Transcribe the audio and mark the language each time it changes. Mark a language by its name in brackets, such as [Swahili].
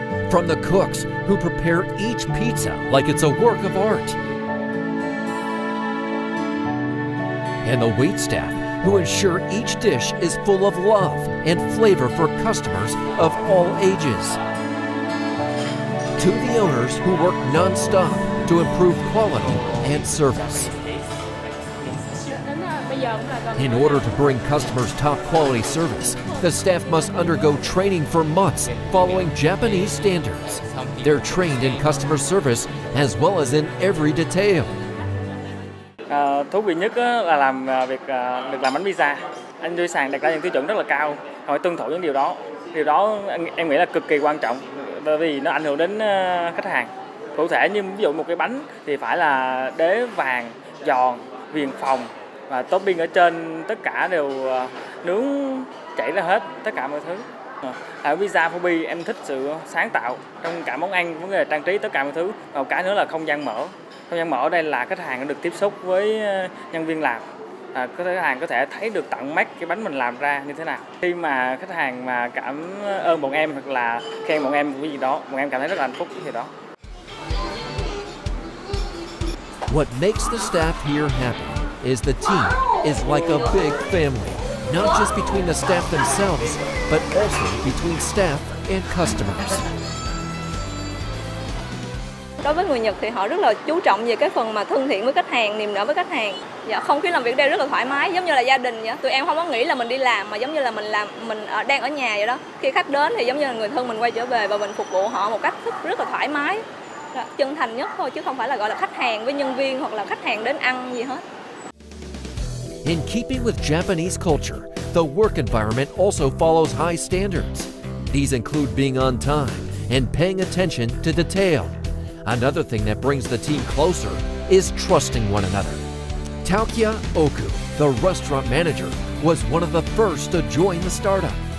[English] From the cooks who prepare each pizza like it's a work of art, and the waitstaff who ensure each dish is full of love and flavor for customers of all ages, to the owners who work non-stop to improve quality and service. In order to bring customers top quality service, the staff must undergo training for months following Japanese standards. They're trained in customer service as well as in every detail. [Vietnamese] Thú vị nhất là làm việc được làm bánh pizza. Anh Duy Sàn đặt ra những tiêu chuẩn rất là cao, phải tuân thủ những điều đó. Điều đó em nghĩ là cực kỳ quan trọng, bởi vì nó ảnh hưởng đến khách hàng. Cụ thể như ví dụ một cái bánh thì phải là đế vàng, giòn, viền phồng và topping ở trên tất cả đều nướng chảy ra hết, tất cả mọi thứ. Ở pizza 4P em thích sự sáng tạo trong cả món ăn, vấn đề trang trí tất cả mọi thứ. Và một cái nữa là không gian mở. Không gian mở ở đây là khách hàng được tiếp xúc với nhân viên làm. Khách hàng có thể thấy được tận mắt cái bánh mình làm ra như thế nào. Khi mà khách hàng mà cảm ơn bọn em hoặc là khen bọn em cái gì đó, bọn em cảm thấy rất là hạnh phúc cái gì đó. [English] What makes the staff here happy is the team is like a big family, not just between the staff themselves, but also between staff and customers. [Vietnamese] Đối với người Nhật thì họ rất là chú trọng về cái phần mà thân thiện với khách hàng, niềm nở với khách hàng. Dạ, không khí làm việc đây rất là thoải mái, giống như là gia đình vậy. Tụi em không có nghĩ là mình đi làm mà giống như là mình đang ở nhà vậy đó. Khi khách đến thì giống như là người thân mình quay trở về và mình phục vụ họ một cách rất là thoải mái, chân thành nhất thôi, chứ không phải là gọi là khách hàng với nhân viên hoặc là khách hàng đến ăn gì hết. [English] In keeping with Japanese culture, the work environment also follows high standards. These include being on time and paying attention to detail. Another thing that brings the team closer is trusting one another. Taokia Oku, the restaurant manager, was one of the first to join the startup.